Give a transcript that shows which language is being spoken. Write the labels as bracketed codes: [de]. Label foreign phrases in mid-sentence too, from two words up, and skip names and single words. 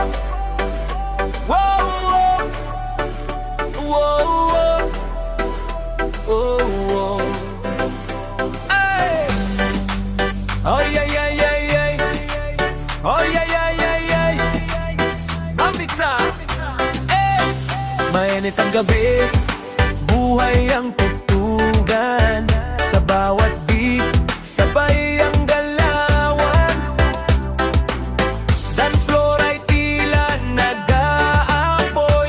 [tl] Whoa, whoa. Whoa, whoa. Oh, whoa. Ay. Oh, yeah, yeah, yeah, yeah. Oh, yeah, yeah, yeah, yeah. Mambitsa. Eh. Mainit ang gabi, buhay ang tugtugan. Sa bawat beat, sabay ang galawan. [en] Dance floor [tl] ay tila nag-aapoy.